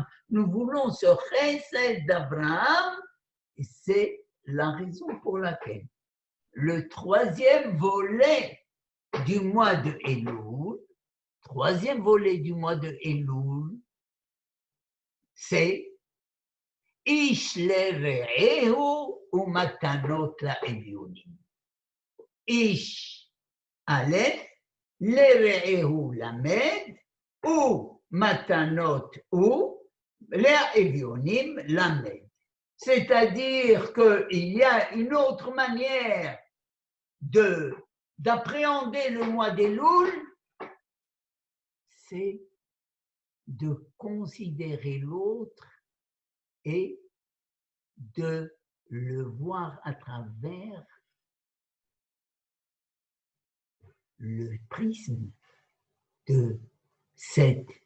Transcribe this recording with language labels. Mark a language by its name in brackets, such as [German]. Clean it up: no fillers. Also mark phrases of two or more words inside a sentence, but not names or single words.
[French] Nous voulons ce chesed d'Abraham. Et c'est la raison pour laquelle le troisième volet du mois de Elul, c'est [Hebrew] איש לרעהו ומתנות לאביונים. איש אלף, לרעהו למד, ו מתנות ו לאביונים למד. [French] C'est-à-dire qu'il y a une autre manière d'appréhender le mois d'Elul, c'est de considérer l'autre et de le voir à travers le prisme de cet